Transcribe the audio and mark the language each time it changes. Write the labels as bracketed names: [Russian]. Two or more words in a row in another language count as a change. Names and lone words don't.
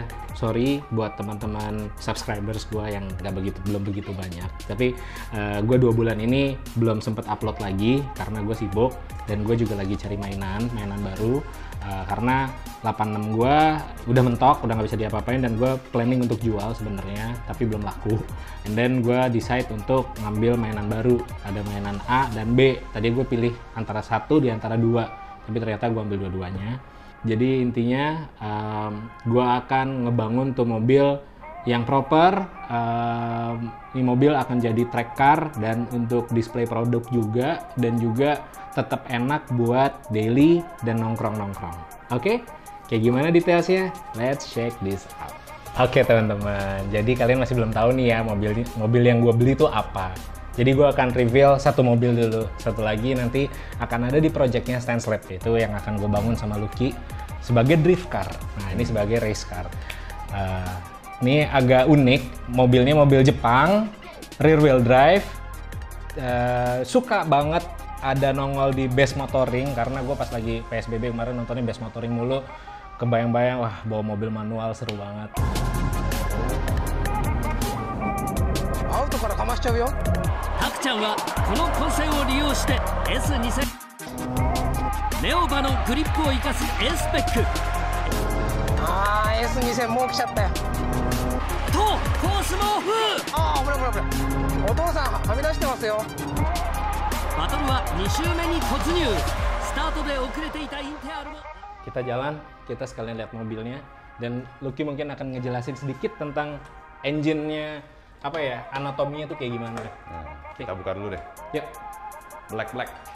[Indonesian] Sorry buat teman-teman subscribers gue yang belum begitu banyak. Tapi gue 2 bulan ini belum sempet upload lagi karena gue sibuk dan gue juga lagi cari mainan baru. Karena 86 gue udah mentok, udah nggak bisa diapa-apain dan gue planning untuk jual sebenarnya, tapi belum laku. [English] And then [Indonesian] gue decide untuk ngambil mainan baru. Ada mainan A dan B. Tadi gue pilih antara satu di antara dua, tapi ternyata gue ambil dua-duanya. Jadi intinya gue akan ngebangun tuh mobil yang proper. Ini mobil akan jadi [English] track car [Indonesian] dan untuk display produk juga, dan juga tetap enak buat daily dan nongkrong-nongkrong. Oke? Kayak gimana detailsnya? [English] Let's check this out. [Indonesian] Oke teman-teman, jadi kalian masih belum tahu nih ya mobil yang gue beli itu apa. Jadi gue akan reveal satu mobil dulu, satu lagi nanti akan ada di projectnya Stance Lab, itu yang akan gue bangun sama Lucky sebagai [English] drift car. [Indonesian] Nah ini sebagai [English] race car. [Indonesian] Ini agak unik, mobilnya mobil Jepang, [English] rear wheel drive. [Indonesian] Suka banget ada nongol di base motoring, karena gue pas lagi PSBB kemarin nontonnya base motoring mulu. Kebayang-bayang, wah bawa mobil manual seru banget. [Japanese] Taku-chanはこの混戦を利用して S2000 ネオバのグリップを生かす A スペック。 S2000 もう来ちゃったよ。とコースもオフ。危ない危ない危ない。お父さんはみ出してますよ。バトルは2周目に突入。スタートで遅れていたインテアルも。 [Indonesian] Kita jalan, kita sekalian lihat mobilnya, dan Lucky mungkin akan ngejelasin sedikit tentang engine-nya, apa ya, anatominya tuh kayak gimana. Nah, kita buka dulu deh. Yuk. Black.